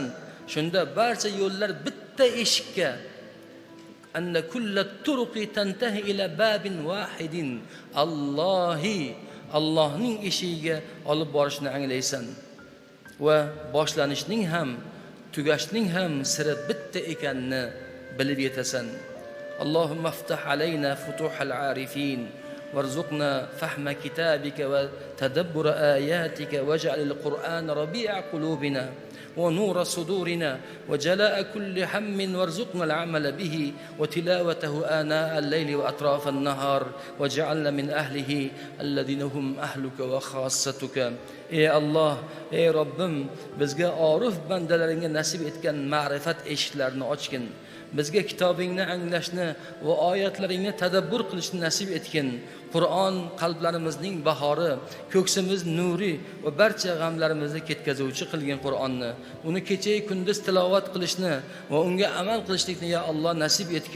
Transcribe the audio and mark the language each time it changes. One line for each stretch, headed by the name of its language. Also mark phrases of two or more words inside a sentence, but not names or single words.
Uzbek: Shunda barcha yo'llar bitta eshikka,
Arabic: أن كل الطرق تنتهي إلى باب واحد,
Uzbek: Allohning eshigiga olib borishni anglaysan va boshlanishning ham tugashning ham siri bitta ekanini bilib yetasan.
Arabic: اللهم افتح علينا فتوح العارفين وارزقنا فهم كتابك وتدبر آياتك واجعل القرآن ربيع قلوبنا ونور صدورنا وجلاء كل هم وارزقنا العمل به وتلاوته آناء الليل وأطراف النهار وجعلنا من أهله الذين هم أهلك وخاصتك.
Uzbek: Ey Allah, ey Robbim, bizga orif bandalaringga nasib etgan ma'rifat eshiklarini ochgin. Bizga kitobingni anglashni va oyatlaringni tadabbur qilishni nasib etgin. Qur'on qalblarimizning bahori, ko'ksimiz nuri va barcha g'amlarimizni ketkazuvchi qilgan Qur'onni, uni kecha-yu kunduz tilovat qilishni va unga amal qilishlikni ya Alloh nasib etgin.